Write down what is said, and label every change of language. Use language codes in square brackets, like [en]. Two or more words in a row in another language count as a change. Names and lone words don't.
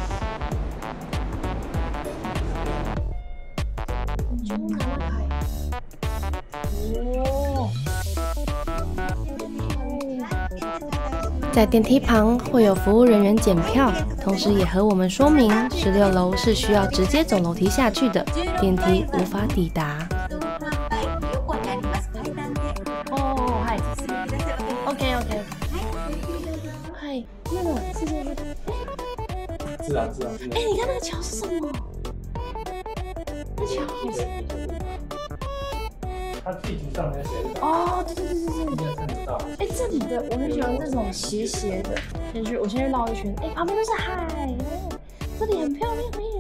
[zh] 在电梯旁会有服务人员检票，同时也和我们说明16楼是需要直接走楼梯下去的，电梯无法抵達。哦， [ja] はい。OK。はい。 [zh] 那个世界之塔。是啊。哎，你看那个桥是什么？那桥是。它地图上面写的。哦，对。应该看得到。哎，这里的我很喜欢那种斜的。我先去绕一圈。哎，旁边都是海，这里很漂亮耶。